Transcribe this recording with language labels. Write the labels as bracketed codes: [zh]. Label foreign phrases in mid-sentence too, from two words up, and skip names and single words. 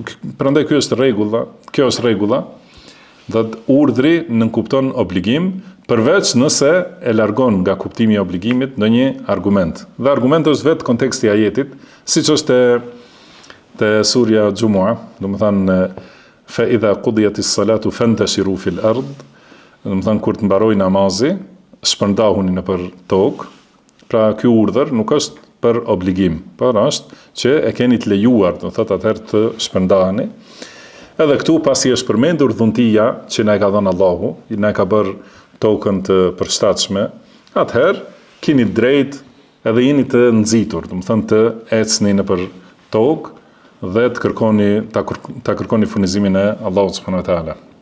[sq] Prandaj kjo është rregulla, dhe urdhri nënkupton obligim, përveç nëse e largon nga kuptimi i obligimit ndonjë argument. Dhe argumenti është vetë konteksti i ajetit, siç është te surja Jumu'a, do të thonë [ar] فإذا قضيت الصلاة فانتشروا في الأرض, [sq] do të thonë kur të mbaroj namazi, shpërndahuni nëpër tokë. Pra ky urdhër nuk është për obligim, por është që e keni të lejuar, do thotë atëherë të shpërndaheni. Edhe këtu pasi është përmendur dhuntia që na e ka dhënë Allahu, na e ka bërë tokën të përshtatshme, atëherë keni drejt edhe jeni të nxitur, do të thonë të ecni nëpër tokë dhe ta kërkoni furnizimin e Allahut [ar] سبحانه وتعالى.